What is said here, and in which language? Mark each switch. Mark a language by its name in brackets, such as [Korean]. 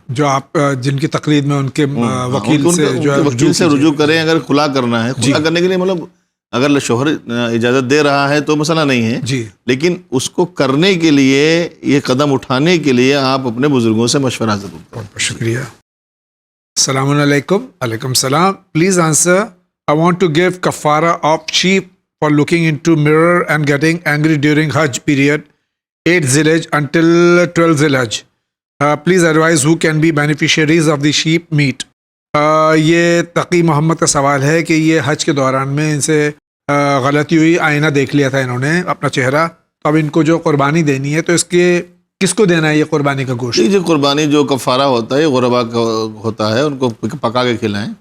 [Urdu] جو آپ جن کی تقریر میں ان کے وکیل سے رجوع کریں. اگر خلا کرنا ہے, خلا کرنے کے لیے مطلب اگر شوہر اجازت دے رہا ہے تو مسئلہ نہیں ہے, لیکن اس کو کرنے کے لیے, یہ قدم اٹھانے کے لیے آپ اپنے بزرگوں سے مشورہ ضرور کریں. بہت شکریہ. السلام علیکم. علیکم السلام. Please answer. [English] I want to give kafara of sheep for looking into mirror and getting angry during Hajj period 8 Zilhaj until 12 Zilhaj. Please advise who can be beneficiaries of the sheep meat. [Urdu] یہ تقی محمد کا سوال ہے کہ یہ حج کے دوران میں ان سے غلطی ہوئی, آئینہ دیکھ لیا تھا انہوں نے اپنا چہرہ, تو اب ان کو جو قربانی دینی ہے تو اس کے کس کو دینا ہے یہ قربانی کا گوشت؟ جو قربانی جو کفارہ ہوتا ہے یہ غربا کا ہوتا ہے, ان کو پکا کے کھلائیں.